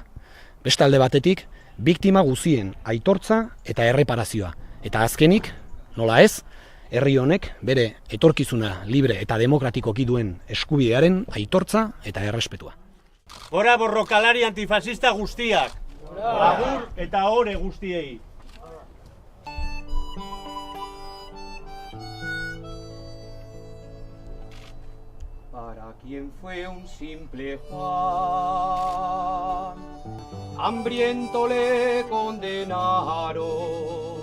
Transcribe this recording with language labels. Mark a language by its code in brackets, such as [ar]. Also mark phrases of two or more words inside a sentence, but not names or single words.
[eu] Beste alde batetik biktima guztien aitortza eta erreparazioa. Eta azkenik, nola ez, herri honek bere etorkizuna libre eta demokratikoki duen eskubidearen aitortza eta errespetua. Gora borrokalari antifasista guztiak! Agur eta ore guztiei! [es] Para quien fue un simple Juan, hambriento le condenaron.